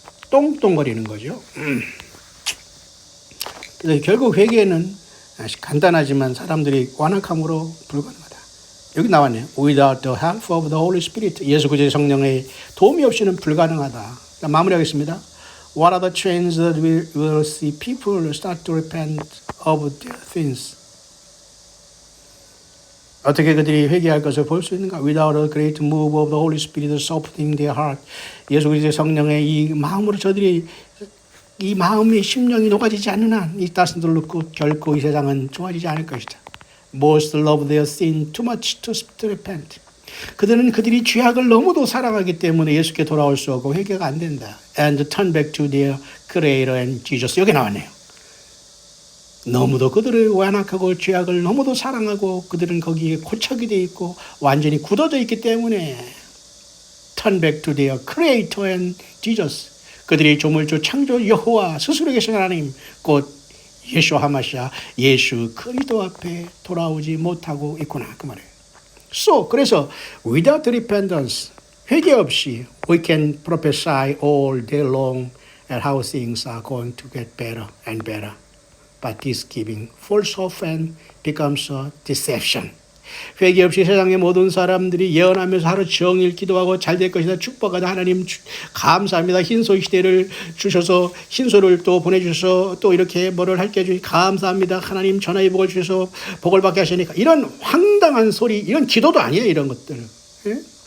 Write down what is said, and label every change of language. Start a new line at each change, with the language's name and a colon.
Korean: 똥똥거리는 거죠. 그래서 결국 회개는 간단하지만 사람들이 완악함으로 불가능하다. 여기 나왔네요.
English: Without the help of the Holy Spirit.
Korean: 예수 그리스도의 성령의 도움이 없이는 불가능하다. 마무리하겠습니다.
English: What are the changes that we will see people start to repent of their things?
Korean: 어떻게 그들이 회개할 것을 볼 수 있는가?
English: Without a great move of the Holy Spirit softening their heart.
Korean: 예수 그리스도의 성령의 이 마음으로 저들이 이 마음의 심령이 녹아지지 않는 한 이 따스들 놓고 결코 이 세상은 좋아지지 않을 것이다.
English: Most love their sin too much to repent.
Korean: 그들은 그들이 죄악을 너무도 사랑하기 때문에 예수께 돌아올 수 없고 회개가 안 된다.
English: And turn back to their Creator and Jesus.
Korean: 여기 나왔네요. 너무도 그들을 완악하고 죄악을 너무도 사랑하고 그들은 거기에 고착이 되어 있고 완전히 굳어져 있기 때문에
English: turn back to their Creator and Jesus.
Korean: 그들이 조물주 창조 여호와 스스로 계신 하나님 곧 예수 하마시아 예수 그리스도 앞에 돌아오지 못하고 있구나 그 말이에요.
English: 그래서 without repentance
Korean: 회개 없이
English: we can prophesy all day long at how things are going to get better and better. But this giving false hope and becomes a deception.
Korean: 회개 없이 세상의 모든 사람들이 예언하면서 하루 종일 기도하고 잘 될 것이다 축복하다 하나님 감사합니다. 흰소 시대를 주셔서 흰소를 또 보내주셔서 또 이렇게 뭐를 할게 해주니 감사합니다. 하나님 전화의 복을 주셔서 복을 받게 하시니까 이런 황당한 소리 이런 기도도 아니에요. 이런 것들. 예?